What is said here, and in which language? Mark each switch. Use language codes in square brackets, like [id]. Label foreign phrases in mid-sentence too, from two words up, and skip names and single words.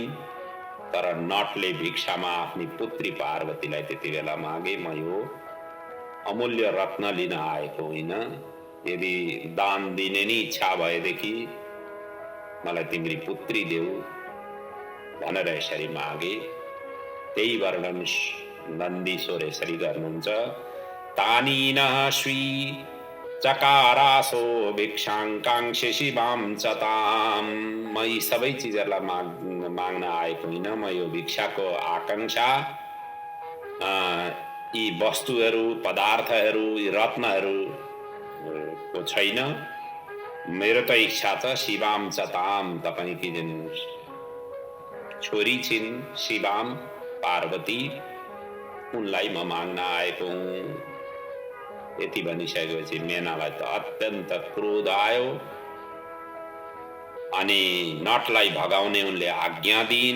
[ne] तर नटले भिक्षामा आफ्नी पुत्री पार्वतीलाई त्यति बेला मागे, म यो अमूल्य रत्न लिन आएको होइन, यदि दान दिने नि इच्छा भएदेखि मलाई तिम्री पुत्री देऊ भनेर यसरी मागे। त्यही वर्णन नन्दीश्वर यसरी गर्नुहुन्छ। [sa] तानीन श्री चकारासो भिक्षाङ्काङ्क्षे शिवां च तां। [ne] म यी सबै चिजहरूलाई माग्न आएको होइन, म यो भिक्षाको आकांक्षा यी वस्तुहरू, पदार्थहरू, यी रत्नहरू को छैन। मेरो त इच्छा छ [sa] शिवां च तां, [ne] तपाईकी जुन छोरी छिन् शिवां पार्वती, उनलाई म माग्न आएको हुँ। यति भनिसकेपछि मेनालाई त अत्यन्त क्रोध आयो। अनि नटलाई भगाउने उनले आज्ञा दिइन्।